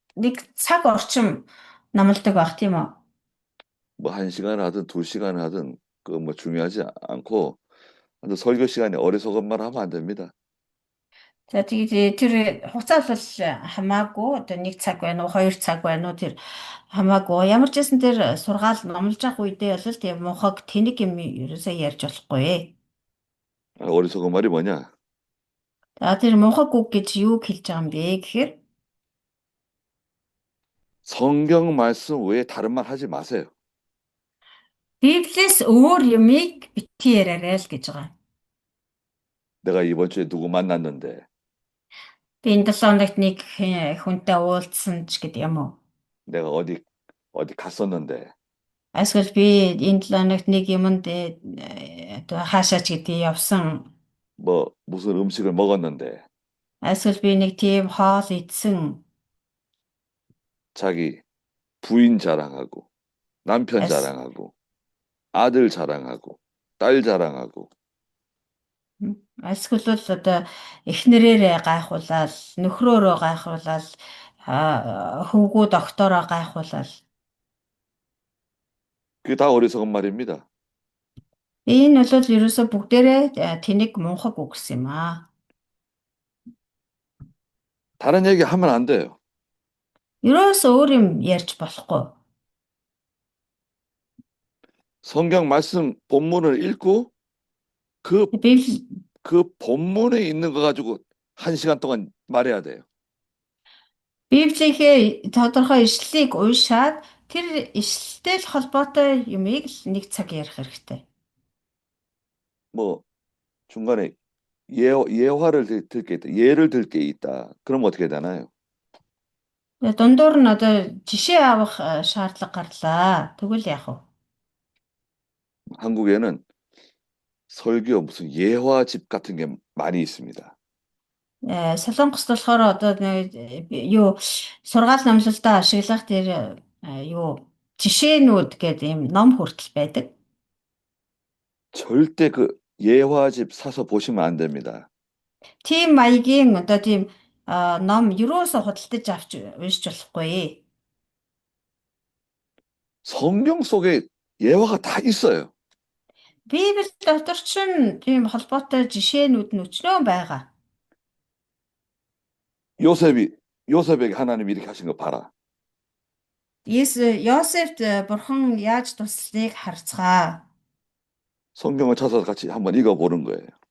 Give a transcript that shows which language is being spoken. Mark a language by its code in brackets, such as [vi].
[mn] нэг цаг орчим номлодог байх тийм үү? [ko] 뭐 한 시간 하든 두 시간 하든 그 뭐 중요하지 않고 근데 설교 시간에 어리석은 말 하면 안 됩니다. [mn] За тэгээд тэр хугацаа бол хамаагүй одоо нэг цаг байна уу, хоёр цаг байна уу тэр хамаагүй. Ямар ч байсан тэр сургаал номлож явах үедээ бол тийм мухаг тэнэг юм ерөөсөө ярьж болохгүй. [ko] 어리석은 말이 뭐냐? [mn] За тэр мухаг үг гэж юу хэлж байгаа юм бэ гэхээр [ko] 성경 말씀 외에 다른 말 하지 마세요. [mn] Библиэс өөр юмыг битгий яриарай л гэж байгаа. [ko] 내가 이번 주에 누구 만났는데 [mn] Би энэ 7 хоногт нэг хүнтэй уулзсан ч гэдэг юм уу? [ko] 내가 어디 갔었는데 [mn] Эсвэл би энэ 7 хоногт нэг юмд одоо хаашаач гэдэг явсан. [ko] 뭐 무슨 음식을 먹었는데 [mn] Эсвэл би нэг тийм хоол идсэн. [ko] 자기 부인 자랑하고 남편 [mn] Ас- [ko] 자랑하고 아들 자랑하고 딸 자랑하고 [mn] Эсвэл бол одоо эхнэрээрээ гайхуулаад, нөхрөөрөө гайхуулаад, хөвгүү доктороо гайхуулаад. [ko] 그게 다 어리석은 말입니다. [mn] Энэ бол ерөөсө бүгдээрээ тэнэг мунхаг үг гэсэн юм аа. [ko] 다른 얘기 하면 안 돼요. [mn] Ерөөсө өөр юм ярьж болохгүй. [ko] 성경 말씀 본문을 읽고 그 [mn] Библи [ko] 본문에 있는 거 가지고 한 시간 동안 말해야 돼요. [mn] Библийнхээ тодорхой ишлэлийг уншаад тэр ишлэлтэй л холбоотой юмыг л нэг цаг ярих хэрэгтэй. [ko] 뭐 중간에 예화를 들 게 있다. 예를 들 게 있다. 그럼 어떻게 되나요? [mn] Дундуур нь одоо жишээ авах шаардлага гарлаа. Тэгвэл яах вэ? [ko] 한국에는 설교 무슨 예화집 같은 게 많이 있습니다. [mn] Солонгост болохоор одоо юу сургаал номлолтоо ашиглах тэр юу жишээнүүд гэдэг юм ном хүртэл байдаг. [ko] 절대 그 예화집 사서 보시면 안 됩니다. [mn] Тийм маягийн одоо тийм ном юусоо худалдаж авч уншиж болохгүй. [ko] 성경 속에 예화가 다 있어요. [mn] Библи дотор ч тийм холбоотой жишээнүүд нь өчнөө байгаа. [ko] 요셉에게 하나님 이렇게 하신 거 봐라. [mn] Йосефт бурхан яаж туслахыг харцгаа. [ko] 성경을 찾아서 같이 한번 읽어보는 거예요.